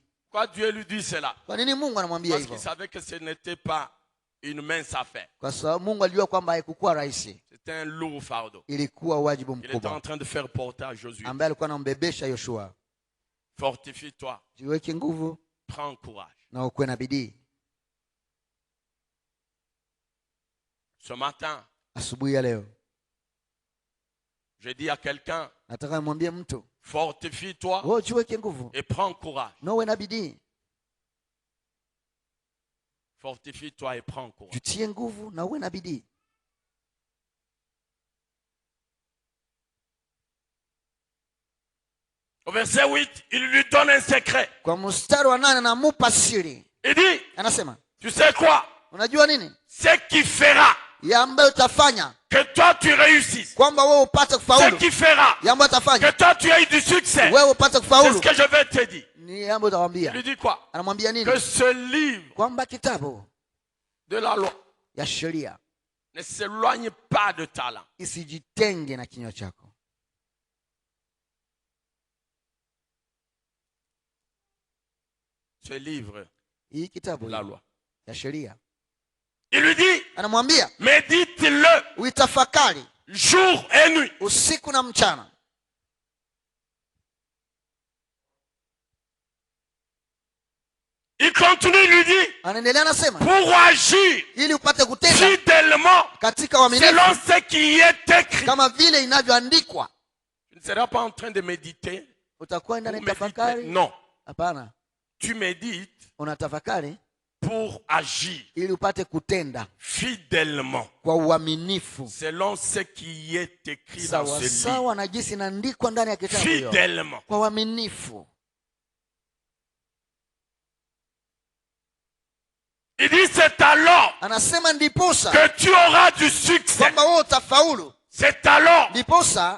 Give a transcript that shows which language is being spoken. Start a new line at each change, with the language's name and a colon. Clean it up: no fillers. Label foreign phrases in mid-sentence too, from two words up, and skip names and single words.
French: Pourquoi Dieu lui dit cela?
Swahili: Kwa nini Mungu anamwambia
French: Parce qu'il
Swahili: hivyo?
French: savait que ce n'était pas une mince affaire.
Swahili: Kwa sababu Mungu alijua kwamba haikuwa rahisi,
French: C'était un lourd fardeau.
Swahili: ilikuwa wajibu
French: Il était en
Swahili: mkubwa
French: train de faire porter à Josué.
Swahili: ambaye alikuwa anambebesha Yoshua.
French: Fortifie-toi,
Swahili: Jiweke nguvu
French: prends courage.
Swahili: na ukuwe na bidii.
French: Ce matin,
Swahili: Asubuhi ya leo
French: je dis à quelqu'un,
Swahili: nataka nimwambie mtu,
French: fortifie-toi
Swahili: wewe jiweke nguvu
French: et prends courage.
Swahili: na uwe na bidii.
French: Fortifie-toi et prends courage.
Swahili: Jitie nguvu na uwe na bidii.
French: Au verset 8, il lui donne un secret.
Swahili: Kwa mstari wa 8 anamupa siri.
French: Il dit,
Swahili: Anasema,
French: tu sais quoi?
Swahili: unajua nini?
French: Ce qui fera
Swahili: Ya ambayo utafanya
French: que toi tu réussisses.
Swahili: kwamba wewe upate
French: Ce
Swahili: kufaulu.
French: qui fera
Swahili: Ya ambayo
French: que
Swahili: utafanya
French: toi tu aies du succès.
Swahili: wewe upate
French: C'est ce
Swahili: kufaulu
French: que je vais te dire.
Swahili: ni ambayo
French: Il
Swahili: utawaambia.
French: lui dit quoi?
Swahili: Anamwambia nini?
French: Que ce livre
Swahili: Kwamba kitabu
French: de la loi
Swahili: ya sheria
French: ne s'éloigne pas de ta langue.
Swahili: isijitenge na kinywa chako.
French: Ce livre
Swahili: Hii
French: de
Swahili: kitabu
French: la loi.
Swahili: ya sheria.
French: Il lui dit,
Swahili: Anamwambia
French: médite-le
Swahili: uitafakari
French: jour et nuit.
Swahili: usiku na mchana.
French: Il continue, il lui dit,
Swahili: Anaendelea anasema,
French: pour agir
Swahili: ili upate kutenda
French: fidèlement
Swahili: katika uaminifu
French: selon ce qui est écrit.
Swahili: kama vile inavyoandikwa.
French: Tu ne seras pas en train de méditer.
Swahili: Utakuwa
French: Pour
Swahili: ndani
French: méditer.
Swahili: tafakari?
French: Non.
Swahili: Hapana,
French: Tu médites
Swahili: unatafakari
French: pour agir
Swahili: ili upate kutenda
French: fidèlement
Swahili: kwa uaminifu
French: selon ce qui est écrit dans
Swahili: sawa
French: ce livre.
Swahili: sawa na jinsi inaandikwa ndani ya kitabu hiyo,
French: Fidèlement.
Swahili: kwa uaminifu.
French: Il dit, c'est alors
Swahili: Anasema ndiposa
French: que tu auras du succès.
Swahili: kwamba wewe utafaulu,
French: C'est alors
Swahili: ndiposa